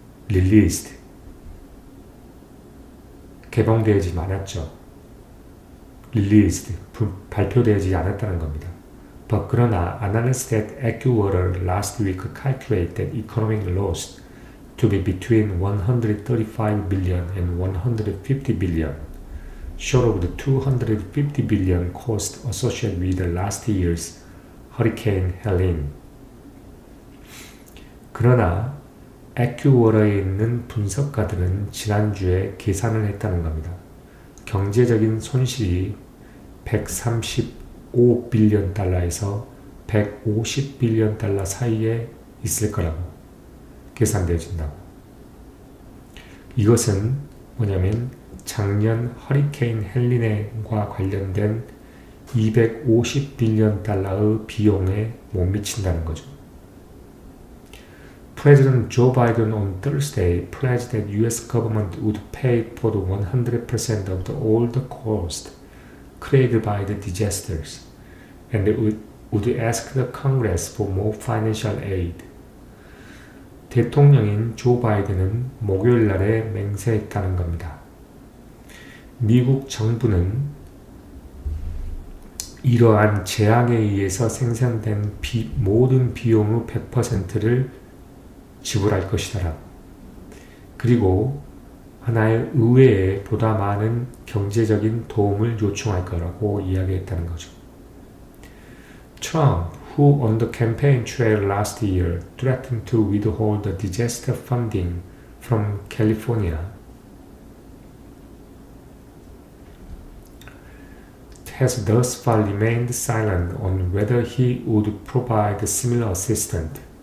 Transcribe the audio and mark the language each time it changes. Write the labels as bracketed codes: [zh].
[en] released, [ko] 개봉되지 않았죠. [en] released, [ko] 발표되지 않았다는 겁니다. [en] But [ko] 그러나 [en] analysts that AccuWater last week calculate that economic loss to be between 135 billion and 150 billion, short of the 250 billion cost associated with last year's Hurricane Helene. [ko] 그러나 AccuWater에 있는 분석가들은 지난주에 계산을 했다는 겁니다. 경제적인 손실이 135빌리언 달러에서 150빌리언 달러 사이에 있을 거라고 계산되어진다고. 이것은 뭐냐면 작년 허리케인 헬린과 관련된 250빌리언 달러의 비용에 못 미친다는 거죠. [en] President Joe Biden on Thursday pledged that U.S. government would pay for the 100% of all the cost created by the disasters and would ask the Congress for more financial aid. [ko] 대통령인 조 바이든은 목요일 날에 맹세했다는 겁니다. 미국 정부는 이러한 재앙에 의해서 생산된 모든 비용의 100%를 지불할 것이다. 그리고 하나의 의외에 보다 많은 경제적인 도움을 요청할 거라고 이야기했다는 거죠. [en] Trump, who on the campaign trail last year threatened to withhold the disaster funding from California, has thus far remained silent on whether he would provide similar assistance.